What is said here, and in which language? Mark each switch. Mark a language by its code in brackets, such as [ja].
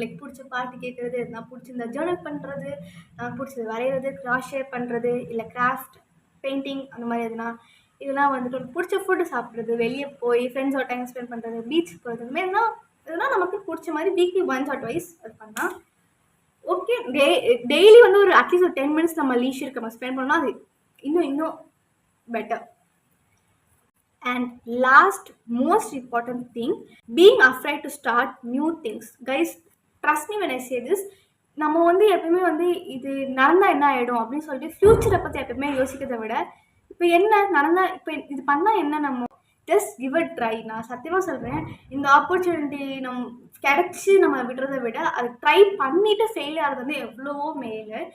[ta] Like பிடிச்ச பாட்டு கேட்குறது, எதுனா பிடிச்சிருந்தா ஜேர்னல் பண்ணுறது, பிடிச்சது வரைகிறது, கிராஸ் ஷேர் பண்ணுறது, இல்லை கிராஃப்ட், பெயிண்டிங் அந்த மாதிரி எதுனா, இதெல்லாம் வந்துட்டு பிடிச்ச ஃபுட்டு சாப்பிட்றது, வெளியே போய் ஃப்ரெண்ட்ஸோட டைம் ஸ்பெண்ட் பண்ணுறது, பீச்சுக்கு போகிறது, இந்த மாதிரினா இதெல்லாம் நமக்கு பிடிச்ச மாதிரி வீக்லி ஒன்ஸ் ஆர் ட்வைஸ் அது பண்ணால் ஓகே. டெய்லி வந்து ஒரு அட்லீஸ்ட் ஒரு 10 மினிட்ஸ் நம்ம லீஷருக்கு நம்ம ஸ்பெண்ட் பண்ணோம்னா அது இன்னும் better. [en] And last most important thing, being afraid to start new things. Guys, trust me when I say this. [ta] நம்ம வந்து எப்பவுமே வந்து இது நடந்தா என்ன ஆயிடும் அப்படின்னு சொல்லிட்டு ஃபியூச்சரை பற்றி எப்பவுமே யோசிக்கிறத விட இப்போ என்ன நடந்தா இப்போ இது பண்ணால் என்ன, நம்ம [en] Just give a try. [ta] நான் சத்தியமாக சொல்கிறேன், இந்த ஆப்பர்ச்சுனிட்டி கிடச்சி நம்ம விடுறதை விட அது ட்ரை பண்ணிவிட்டு ஃபெயில் ஆகிறது வந்து எவ்வளவோ மேலே.